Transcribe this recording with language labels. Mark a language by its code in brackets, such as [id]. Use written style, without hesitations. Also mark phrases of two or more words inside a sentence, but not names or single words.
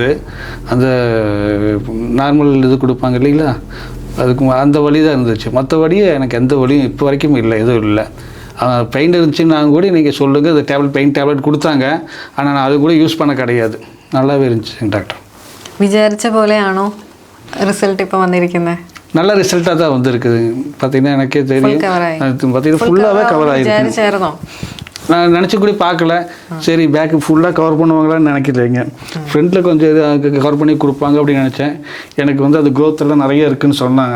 [ta] அந்த நார்மல் இது கொடுப்பாங்க இல்லைங்களா, அதுக்கு அந்த வலி தான் இருந்துச்சு. மற்றபடி எனக்கு எந்த வலியும் இப்போ வரைக்கும் இல்லை, எதுவும் இல்லை. பெயின் இருந்துச்சுன்னா கூட நீங்கள் சொல்லுங்கள், அது [en] pain tablet [ta] கொடுத்தாங்க, ஆனால் நான் அது கூட யூஸ் பண்ண கிடையாது. நல்லாவே இருந்துச்சு டாக்டர். [ml] വിചാരിച്ച പോലെയാണോ റിസൾട്ട് ഇപ്പോൾ വന്നിരിക്കുന്നത്? [ta] நல்ல ரிசல்ட்டாக தான் வந்துருக்குது. பார்த்தீங்கன்னா எனக்கே தெரியும், பார்த்தீங்கன்னா ஃபுல்லாகவே கவர் ஆகிருக்கு. நான் நினச்சி கூட பார்க்கல, சரி பேக்கு ஃபுல்லாக கவர் பண்ணுவாங்களான்னு நினைக்கலைங்க. ஃப்ரண்ட்டில் கொஞ்சம் இது கவர் பண்ணி கொடுப்பாங்க அப்படின்னு நினச்சேன். எனக்கு வந்து அது க்ரோத் எல்லாம் நிறைய இருக்குதுன்னு சொன்னாங்க.